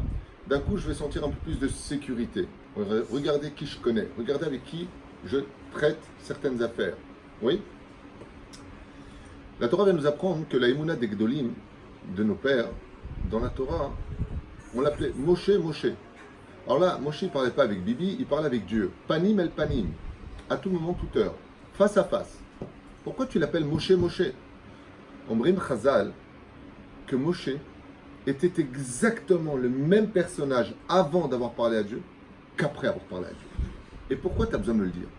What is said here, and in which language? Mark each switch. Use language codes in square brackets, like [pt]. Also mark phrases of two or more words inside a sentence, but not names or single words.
[fr] D'un coup, je vais sentir un peu plus de sécurité. Regardez qui je connais, regardez avec qui je traite certaines affaires. Oui? La Torah vient nous apprendre que la Emouna des Gdolim, de nos pères, dans la Torah, on l'appelait Moshe Moshe. Alors là, Moshe ne parlait pas avec Bibi, il parlait avec Dieu. [he] פנים אל פנים, [fr] à tout moment, toute heure, face à face. Pourquoi tu l'appelles Moshe Moshe? [he] אומרים חז"ל, [fr] que Moshe était exactement le même personnage avant d'avoir parlé à Dieu qu'après avoir parlé à Dieu. Et pourquoi tu as besoin de me le dire?